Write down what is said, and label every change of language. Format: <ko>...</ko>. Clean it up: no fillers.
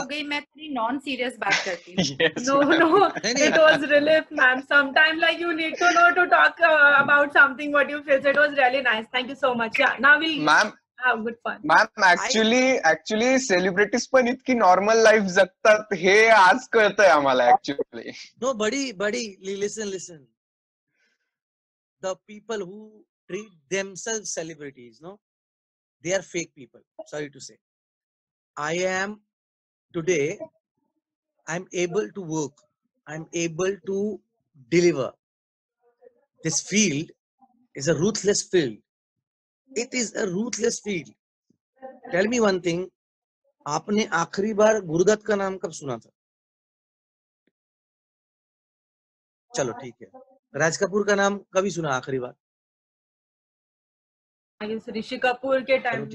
<hi>हो गई, मैं थोड़ी नॉन सीरियस बात करती हूँ.</hi> <en>Yes. No, ma'am. it was relief, ma'am. Sometimes like you need to know to talk about something what you feel. So it was really nice. Thank you so much. Yeah, now we'll Ma'am, have good fun.</en> <mr>Ma'am actually celebrities पण इतकी normal life जगतात हे आज कळतंय आम्हाला actually.</mr> <en>No, buddy, listen. The people who treat themselves celebrities, no, they are fake people. Sorry to say. Today, I'm able to work. I'm able to deliver. This field is a ruthless field. It is a ruthless field. Tell me one thing,</en> <hi>आपने आखिरी बार गुरुदत्त का नाम कब सुना था? चलो ठीक है, राज कपूर का नाम कभी सुना आखिरी बार? ऋषि कपूर के टाइम</hi>